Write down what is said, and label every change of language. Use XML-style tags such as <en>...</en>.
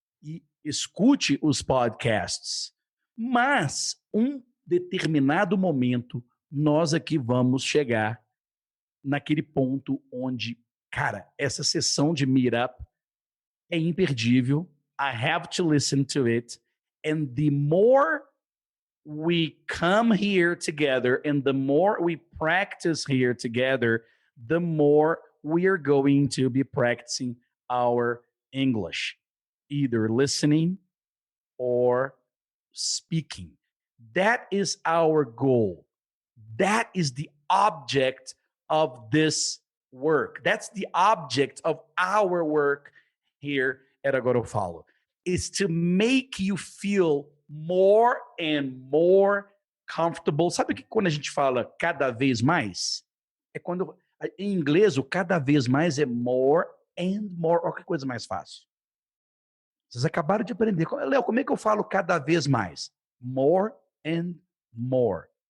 <pt>E escute os podcasts. Mas, um determinado momento, nós aqui vamos chegar naquele ponto onde, cara, essa sessão de meetup é imperdível.</pt> <en>I have to listen to it. And the more we come here together and the more we practice here together, the more we are going to be practicing our English, either listening or speaking. That is our goal. That is the object of this work. That's the object of our work here at Agora Eu Falo, is to make you feel more and more comfortable.</en> <pt>Sabe que quando a gente fala cada vez mais? É quando, em inglês, o cada vez mais é</pt> <en>more and more.</en> <pt>Olha que coisa mais fácil. Vocês acabaram de aprender. Léo, como é que eu falo cada vez mais?</pt> <en>More and more.</en>